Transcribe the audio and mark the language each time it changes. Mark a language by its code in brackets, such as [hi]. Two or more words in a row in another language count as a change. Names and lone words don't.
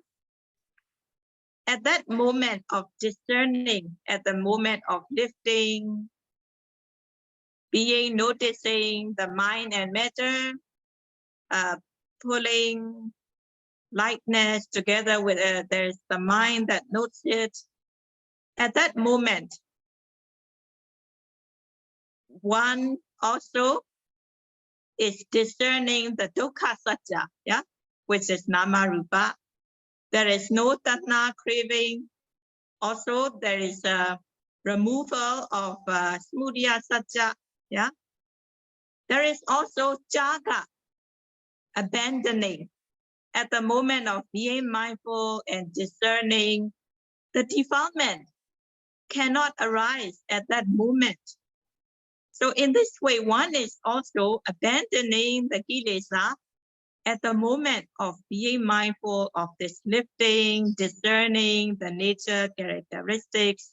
[en] At that moment of discerning, at the moment of lifting, being noticing the mind and matter, pulling, lightness together with there's the mind that notes it. At that moment, one also is discerning the [pi] dukkha satya, [en] yeah, which is [pi] nama rupa. [en] There is no tanha craving. Also, there is a removal of [pi] samudaya satya, [en] yeah. There is also jaga, abandoning. At the moment of being mindful and discerning, the defilement cannot arise at that moment. So in this way, one is also abandoning the kilesa at the moment of being mindful of this lifting, discerning the nature, characteristics.